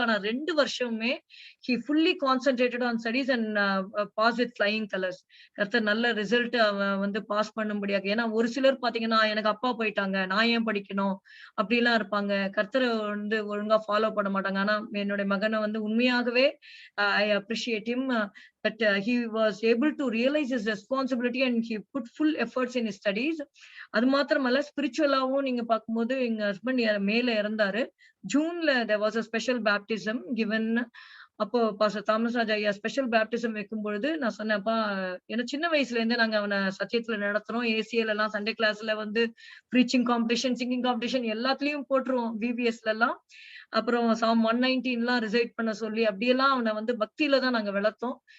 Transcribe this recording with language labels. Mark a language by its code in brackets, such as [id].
[ta] ஆனா 2 வருஷமுமே [en] He fully concentrated on studies and pass with flying colours. [ta] கர்த்தர் நல்ல result அவன் வந்து பாஸ் பண்ணும்படியாக. ஏன்னா ஒரு சிலர் பார்த்தீங்கன்னா, எனக்கு அப்பா போயிட்டாங்க. நான் ஏன் படிக்கணும்? அப்படிலாம் இருப்பாங்க. கர்த்தர வந்து ஒழுங்கா ஃபாலோ பண்ண மாட்டாங்க. ஆனா என்னுடைய மகன வந்து உண்மையாகவே [en] I appreciate him. That he was able to realize his responsibility and he put full efforts in his studies. [ta] அது மாத்திரமல்ல ஸ்பிரிச்சுவலாவும் நீங்க பார்க்கும்போது எங்க ஹஸ்பண்ட் மேல இறந்தாரு. [en] ஜூன்ல there was a special baptism given. [ta] அப்போ பாஸ்டர் தாமஸ் ராஜ் ஐயா ஸ்பெஷல் பேப்டிசம் வைக்கும்பொழுது நான் சொன்னேன், "அப்பா ஏன்னா சின்ன வயசுல இருந்தே நாங்க அவன சத்தியத்துல நடத்துறோம். ஏசிஎல் எல்லாம் சண்டே கிளாஸ்ல வந்து பிரீச்சிங் காம்படிஷன், சிங்கிங் காம்படிஷன் எல்லாத்துலயும் போட்டுருவோம். விபிஎஸ்ல எல்லாம். அப்புறம் சாம் 119லாம் ரிசைட் பண்ண சொல்லி அப்படியெல்லாம் அவன வந்து பக்தியில தான் நாங்க வளர்த்தோம்.